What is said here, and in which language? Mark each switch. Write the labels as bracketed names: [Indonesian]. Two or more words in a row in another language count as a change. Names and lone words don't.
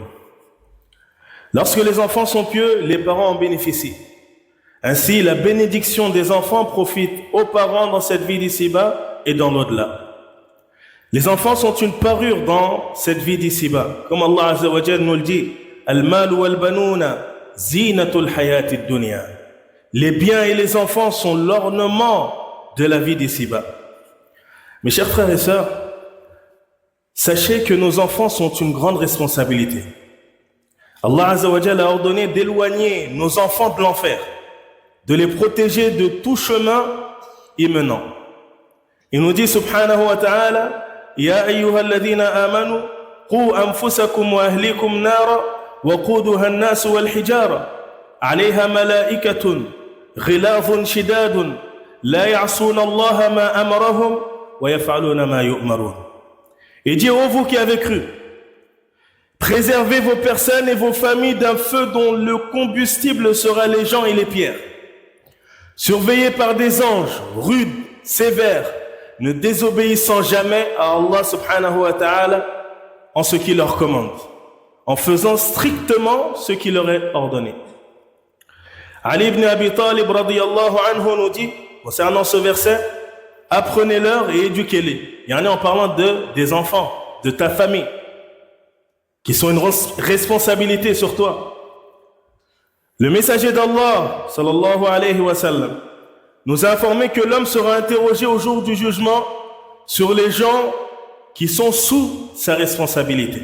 [French] Lorsque les enfants sont pieux, les parents en bénéficient. Ainsi, la bénédiction des enfants profite aux parents dans cette vie d'ici-bas et dans l'au-delà. Les enfants sont une parure dans cette vie d'ici-bas. Comme Allah [Arabic] عز وجل [French] nous le dit, [Arabic] المال والبنون زينة الحياة الدنيا. [French] Les biens et les enfants sont l'ornement de la vie d'ici-bas. Mes chers frères et sœurs, sachez que nos enfants sont une grande responsabilité. Allah [Arabic] عز وجل [French] a ordonné d'éloigner nos enfants de l'enfer, de les protéger de tout chemin imminent. Il nous dit [Arabic] سبحانه وتعالى, يا أيها الذين آمنوا قوا أنفسكم وأهليكم نارا وقودها الناس والحجارة عليها ملائكة غلاظ شداد لا يعصون الله ما أمرهم ويفعلون ما يؤمرون. [French] Et dit, ô vous qui avez cru, préservez vos personnes et vos familles d'un feu dont le combustible sera les gens et les pierres. Surveillés par des anges rudes, sévères, ne désobéissant jamais à Allah [Arabic] سبحانه وتعالى [French] en ce qu'il leur commande, en faisant strictement ce qu'il leur est ordonné. Ali ibn Abi Talib [Arabic] رضي الله عنه [French] nous dit, concernant ce verset, apprenez-leur et éduquez-les. Il y en a en parlant des enfants, de ta famille, qui sont une responsabilité sur toi. Le messager d'Allah, [Arabic] صلى الله عليه وسلم, [French] nous a informé que l'homme sera interrogé au jour du jugement sur les gens qui sont sous sa responsabilité.